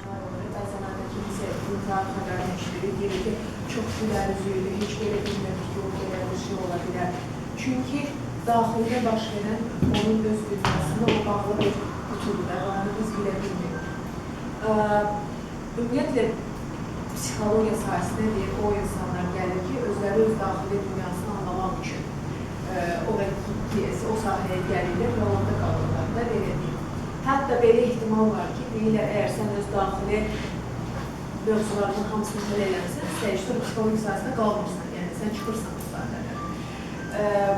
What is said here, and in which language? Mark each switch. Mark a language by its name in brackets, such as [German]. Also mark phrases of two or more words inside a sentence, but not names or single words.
[Turkish] Çok güler yüzüydü, hiç böyle bilmedik ki o kadar bir şey olabilir. Çünkü dahilde [Azerbaijani] baş veren onun öz dünyasında [Turkish] o bağlı bir kutudur da, onu biz bile bilmiyoruz. [Azerbaijani] Ümumiyyətlə, psixologiya sayəsində deyir, o insanlar gəlir ki, özləri öz daxili dünyasını anlamaq üçün o sahəyə gəlirlər və onda qalırlar da, belə deyil. Hətta belə ehtimal var ki, deyirlər, əgər sən öz daxili mövzularının hamısını həll eləmsən, səyişdir, psixologi sayəsində qalmırsan, yəni sən çıxırsan bu sahələrə.